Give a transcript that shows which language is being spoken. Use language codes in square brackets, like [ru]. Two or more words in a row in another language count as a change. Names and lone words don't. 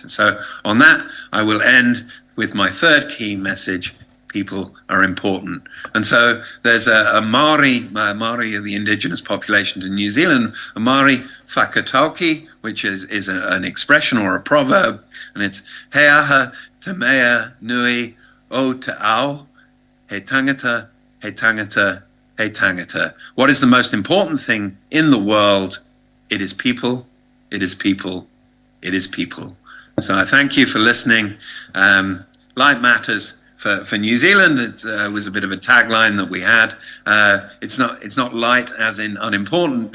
[en] So on that, I will end with my third key message: people are important. And so there's a Maori of the indigenous population to New Zealand, a Maori whakatauki, which is an expression or a proverb, and it's [mi] he aha te mea nui o te ao, he tangata, he tangata, he tangata. [en] What is the most important thing in the world? It is people, it is people, it is people. So I thank you for listening. Light matters. For New Zealand, it was a bit of a tagline that we had. It's not light as in unimportant.